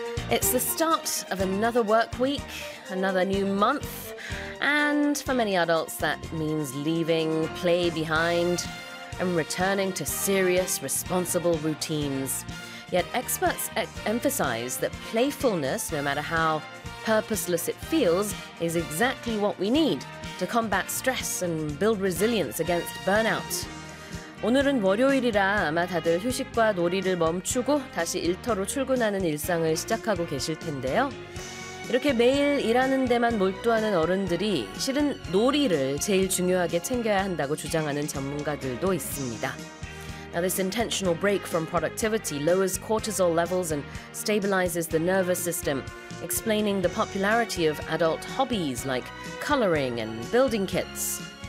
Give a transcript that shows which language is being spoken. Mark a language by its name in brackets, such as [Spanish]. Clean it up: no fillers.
[English] It's the start of another work week, another new month, and for many adults that means leaving play behind and returning to serious, responsible routines. Yet experts emphasize that playfulness, no matter how purposeless it feels, is exactly what we need to combat stress and build resilience against burnout. [Korean] 오늘은 월요일이라 아마 다들 휴식과 놀이를 멈추고 다시 일터로 출근하는 일상을 시작하고 계실 텐데요. 이렇게 매일 일하는 데만 몰두하는 어른들이 실은 놀이를 제일 중요하게 챙겨야 한다고 주장하는 전문가들도 있습니다. [English] Now, this intentional break from productivity lowers cortisol levels and stabilizes the nervous system, explaining the popularity of adult hobbies like coloring and building kits.